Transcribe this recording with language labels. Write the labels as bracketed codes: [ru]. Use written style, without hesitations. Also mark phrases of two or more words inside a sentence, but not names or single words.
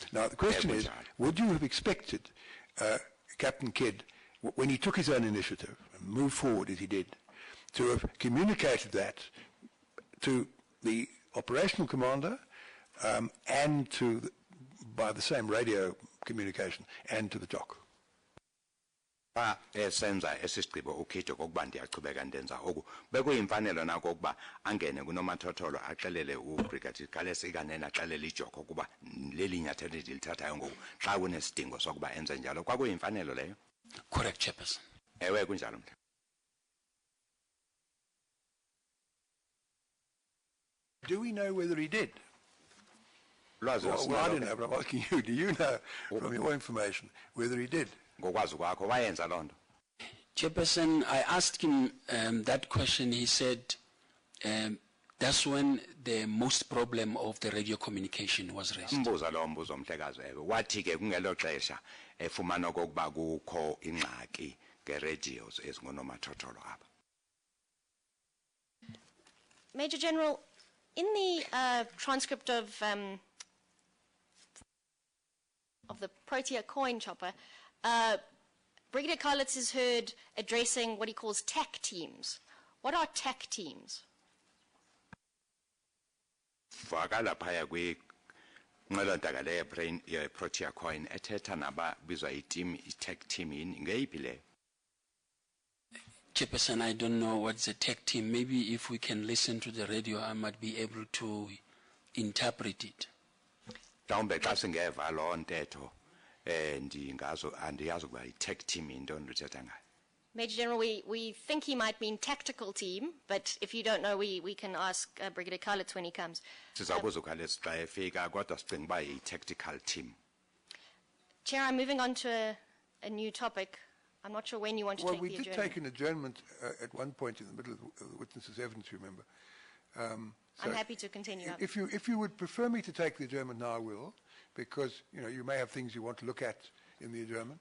[en] Now the question is, would you have expected Captain Kidd, when he took his own initiative and moved forward as he did, to have communicated that to the operational commander and to by the same radio communication and to the jock? [xh] Esenza esisigqibo ukhetho kokuba ndiyachubeka ndenza oku bekuyimfanelo nako ukuba angene kunomathotholo axelele uBrigadier Fritz ikanena axelele ijoko ukuba leli nyathelo lithathayo ngoku xa kunesidingo sokuba enze njalo kwakuyimfanelo leyo. [en] Correct, Chairperson. [xh] Ewe kunjalo mhle. [en] Do we know whether he did? [xh] Lwazi [en] Well, I don't know, but I'm asking you, do you know from your information whether he did? [xh] ngokwazi kwakho wayenza loo nto. [en] Chairperson, I asked him that question. He said that's when the most problem of the radio communication was raised. [xh] Mbuza lo mbuzo Mhlekazi ewe. Wathi ke kungelo xesha efumana okokuba kukho ingxaki nge-radios ezingonomathotholo apha. [en] Major General, in the transcript of the Protea coin chopper, Brigadier Fritz is heard addressing what he calls TAC teams. What are TAC teams? [xh] Vakala phaya kwinqwelontaka leyo ye-Protea coin ethetha nababizwa i- [en] tech team [xh] ngeyiphi leyo? [en] Chairperson, I don't know what's a tech team. Maybe if we can listen to the radio, I might be able to interpret it. [xh] Mhlawumbe xa singeva loo ntetho andiyazi ukuba i- [en] tech team [xh] yintoni luthetha ngayo. [en] Major General, we think he might mean tactical team, but if you don't know, we can ask Brigadier Fritz when he comes. [xh] Sizabuza uKhalesi xa efika kodwa sicinga uba yi- [en] tactical team. Chair, I'm moving on to a new topic. I'm not sure when you want to take the adjournment. Well, we did take an adjournment at one point in the middle of the witness's evidence, remember. I'm happy to continue. If you would prefer me to take the adjournment now, I will, because you may have things you want to look at in the adjournment.